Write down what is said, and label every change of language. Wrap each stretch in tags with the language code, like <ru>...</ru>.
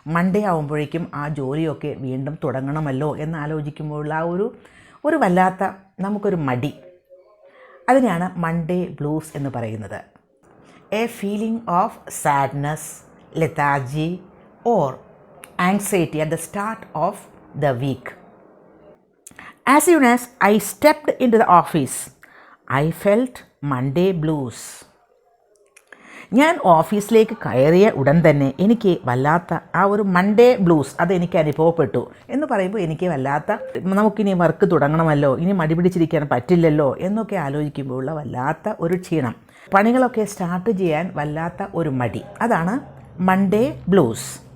<ml>Monday ആകുമ്പോഴേക്കും ആ ജോലിയൊക്കെ വീണ്ടും തുടങ്ങണമല്ലോ എന്നാലോചിക്കുമ്പോഴുള്ള ആ ഒരു വല്ലാത്ത നമുക്കൊരു മടി, അതിനെയാണ് മൺഡേ ബ്ലൂസ് എന്ന് പറയുന്നത്.</ml> <en>A feeling of sadness, lethargy or anxiety at the start of the week. As soon as I stepped into the office, I felt Monday blues.</en> <ml>ഞാൻ ഓഫീസിലേക്ക് കയറിയ ഉടൻ തന്നെ എനിക്ക് വല്ലാത്ത ആ ഒരു മൺഡേ ബ്ലൂസ് അതെനിക്ക് അനുഭവപ്പെട്ടു. എന്ന് പറയുമ്പോൾ എനിക്ക് വല്ലാത്ത, നമുക്കിനി വർക്ക് തുടങ്ങണമല്ലോ, ഇനി മടി പിടിച്ചിരിക്കാൻ പറ്റില്ലല്ലോ എന്നൊക്കെ ആലോചിക്കുമ്പോഴുള്ള വല്ലാത്ത ഒരു ക്ഷീണം, പണികളൊക്കെ സ്റ്റാർട്ട് ചെയ്യാൻ വല്ലാത്ത ഒരു മടി, അതാണ് മൺഡേ ബ്ലൂസ്.</ml>